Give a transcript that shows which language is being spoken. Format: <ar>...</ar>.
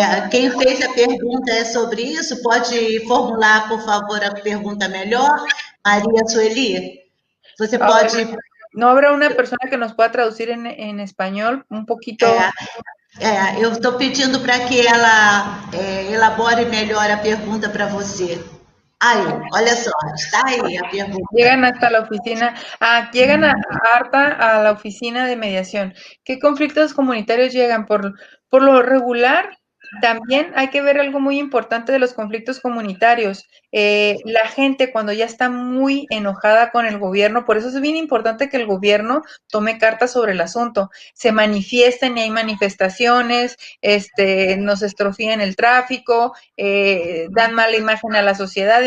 <pt>Quem fez a pergunta é sobre isso, pode formular, por favor, a pergunta melhor, Maria Sueli? Você pode...</pt> <es>¿No habrá una persona que nos pueda traducir en español un poquito?</es> <pt>Eu estou pedindo para que ela elabore melhor a pergunta para você. Aí, olha só, está aí a pergunta.</pt> <es>Llegan hasta la oficina, llegan a la oficina de mediación. ¿Qué conflictos comunitarios llegan? Por lo regular, también hay que ver algo muy importante de los conflictos comunitarios. La gente cuando ya está muy enojada con el gobierno, por eso es bien importante que el gobierno tome cartas sobre el asunto, se manifiesten y hay manifestaciones, nos estrofían el tráfico, dan mala imagen a la sociedad.</es>